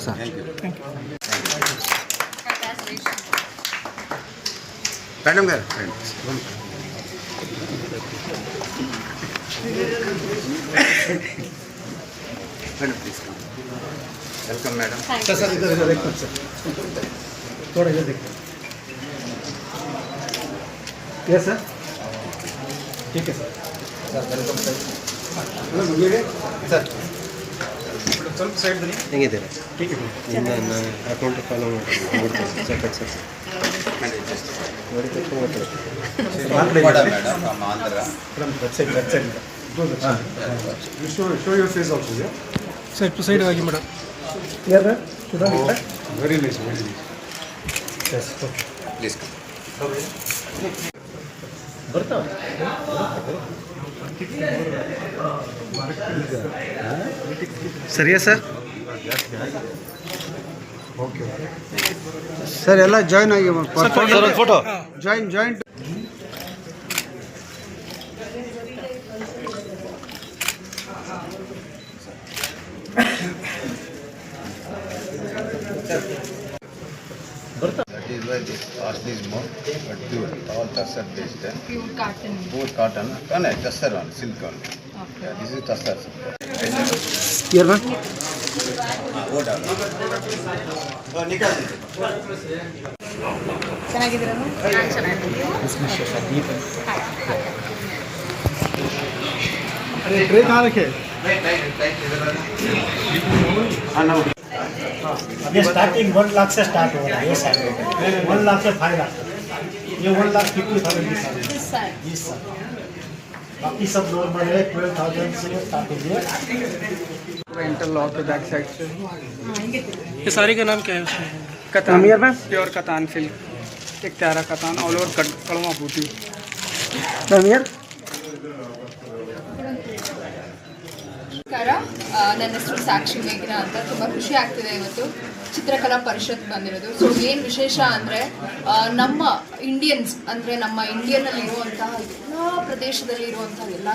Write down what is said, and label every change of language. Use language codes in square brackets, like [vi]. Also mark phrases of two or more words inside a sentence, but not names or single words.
[en] Sir. Thank you. Congratulations. Madam, please come. Welcome, madam. [hi] सर इधर देखो सर, थोड़ा इधर देखो. यस सर, ठीक है सर. [en] welcome sir. [kn] सर ಸ್ವಲ್ಪ ಸೈಡ್ ಬನ್ನಿ. ಹೆಂಗಿದೆ? [hi] ठीक है. [kn] ನನ್ನ ಅಕೌಂಟ್ ಫಾಲೋ ಮಾಡ್ತೀನಿ ಸರ್. ಸರ್ ನೋಡಿ ತಕ್ಷಣ ಮಾತಾಡಿ. [en] madam from Andhra from website Show your face also, yeah? side to side [kn] ಆಗಿ ಮೇಡಮ್ [en] Very nice, very nice. Yes, okay. [kn] ಪ್ಲೀಸ್ ಸರಿಯಾ ಸರ್ [en] Okay. [kn] ಸರ್ ಎಲ್ಲ ಜಾಯ್ನ್ ಆಗಿ [en] photo joint That is why the cost is more, but pure, all tussar based, pure cotton. pure cotton, tussar one, silk one. Yeah, this is tussar. [kn] ಯಾರು ಚೆನ್ನಾಗಿದ್ದೀರಾ? ನಾನು ಚೆನ್ನಾಗಿದ್ದೀನಿ. [hi] ट्रे कहाँ रखे ये स्टार्टिंग 1 लाख से स्टार्ट हो रहा है ये साइड 1 लाख से 5 लाख ये 1,50,000 की साइड [en] This side. [hi] जी सर बाकी सब नॉर्मल है 12,000 से स्टार्ट हो गया इंटरलॉक के [en] back side [hi] से [kn] ಹಿಂಗೆ [hi] ये साड़ी का नाम क्या है उसमें कतान प्योर कतान सिल्क एक प्यारा कतान [en] all over [hi] कड़वा बूटी [kn] ನಮಸ್ಕಾರ, ನನ್ನ ಹೆಸರು ಸಾಕ್ಷಿ ಮೇಘ್ನ ಅಂತ. ತುಂಬ ಖುಷಿ ಆಗ್ತಿದೆ ಇವತ್ತು ಚಿತ್ರಕಲಾ ಪರಿಷತ್ ಬಂದಿರೋದು. ಸೊ ಏನು ವಿಶೇಷ ಅಂದರೆ ನಮ್ಮ ಇಂಡಿಯನ್ಸ್ ಅಂದರೆ ನಮ್ಮ ಇಂಡಿಯನ್ನಲ್ಲಿ ಇರುವಂತಹ ಎಲ್ಲ ಪ್ರದೇಶದಲ್ಲಿ ಇರುವಂತಹ ಎಲ್ಲ